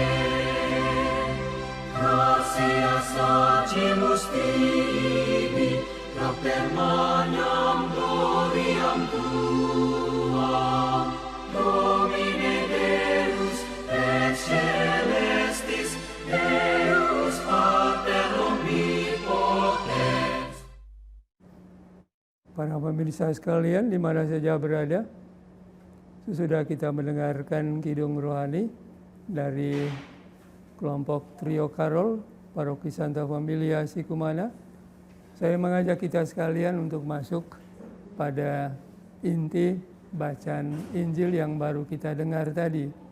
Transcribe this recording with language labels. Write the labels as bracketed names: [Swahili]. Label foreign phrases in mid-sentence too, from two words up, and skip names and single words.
[Latin] Gratias agimus tibi, propter magnam gloriam Tuam, Domine Deus et celestis, Deus Pater omnipotens. [Indonesian] Para pemirsa sekalian, di mana saja berada, sesudah kita mendengarkan kidung rohani dari kelompok Trio Karol, Paroki Santa Familia Sikumana, saya mengajak kita sekalian untuk masuk pada inti bacaan Injil yang baru kita dengar tadi.